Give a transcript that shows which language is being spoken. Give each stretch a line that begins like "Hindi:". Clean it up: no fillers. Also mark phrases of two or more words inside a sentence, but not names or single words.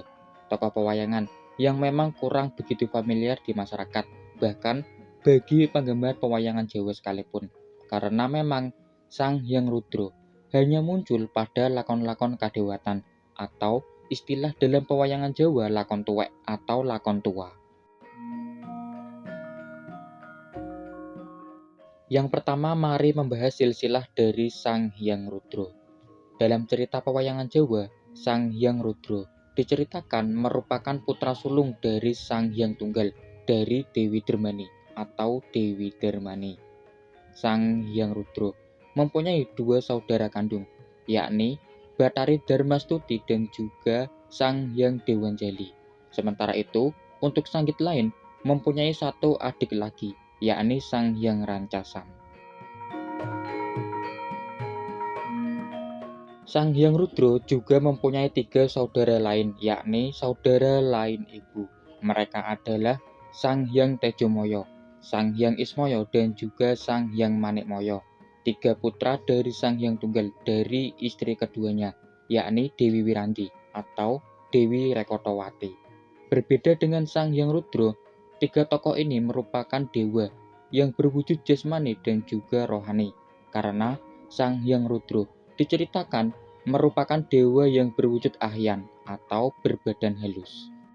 Indonesian: Tokoh pewayangan yang memang kurang begitu familiar di masyarakat, bahkan bagi penggemar pewayangan Jawa sekalipun, karena memang Sang Hyang Rudra hanya muncul pada lakon-lakon kadewatan atau istilah dalam pewayangan Jawa lakon tuwek atau lakon tua. Yang pertama, mari membahas silsilah dari Sang Hyang Rudra. Dalam cerita pewayangan Jawa, Sang Hyang Rudra diceritakan merupakan putra sulung dari Sang Hyang Tunggal dari Dewi Darmani atau Dewi Darmani. Sang Hyang Rudra mempunyai dua saudara kandung, yakni Bathari Darmastuti dan juga Sang Hyang Dewanjali. Sementara itu, untuk sanggit lain mempunyai satu adik lagi, yakni Sang Hyang Rancasan. Sang Hyang Rudra juga mempunyai tiga saudara lain, yakni saudara lain ibu. Mereka adalah Sang Hyang Tejomoyo, Sang Hyang Ismoyo, dan juga Sang Hyang Manikmoyo. Tiga putra dari Sang Hyang Tunggal dari istri keduanya, yakni Dewi Wiranti atau Dewi Rekotowati. Berbeda dengan Sang Hyang Rudra, tiga tokoh ini merupakan dewa yang berwujud jasmani dan juga rohani, karena Sang Hyang Rudra diceritakan merupakan dewa yang berwujud ahyan atau berbadan halus.